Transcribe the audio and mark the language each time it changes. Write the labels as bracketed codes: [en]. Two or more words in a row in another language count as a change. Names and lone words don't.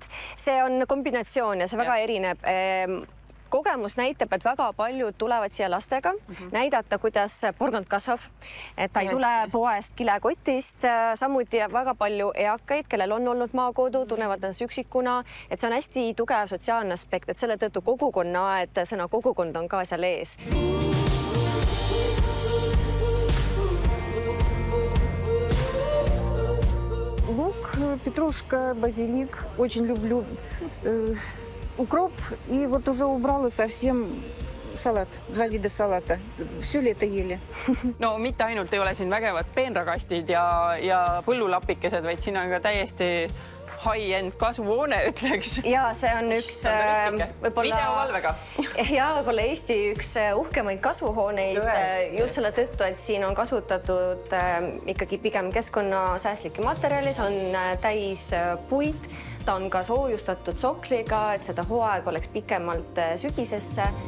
[et] See on kombinatsioon ja see väga erineb. Kogemus näitab, et väga paljud tulevad siia lastega, näidata, kuidas porgand kasvab, et ta ei tule poest kilekotist, samuti väga palju eakaid, kellel on olnud maakodu, tunnevad ennast üksikuna, et see on hästi tugev sotsiaalne aspekt, et selle tõttu kogukonna, et sõna kogukond on ka seal ees. [ru] Лук, петрушка, базилик. Очень люблю укроп. И вот уже убрала совсем салат. 2 вида салата. Все лето ели. [et] No mitte ainult ei ole siin vägevad peenrakastid ja põllulapikesed, vaid siin on ka täiesti high-end kasvuhoone, ütleks. Ja see on üks videovalvega. Ja võib-olla Eesti üks uhkemaid kasvuhooneid just selle tõttu, et siin on kasutatud ikkagi pigem keskkonnasäästlikke materjali, see on täis puit, ta on ka soojustatud sokliga, et seda hooaeg oleks pikemalt sügisesse.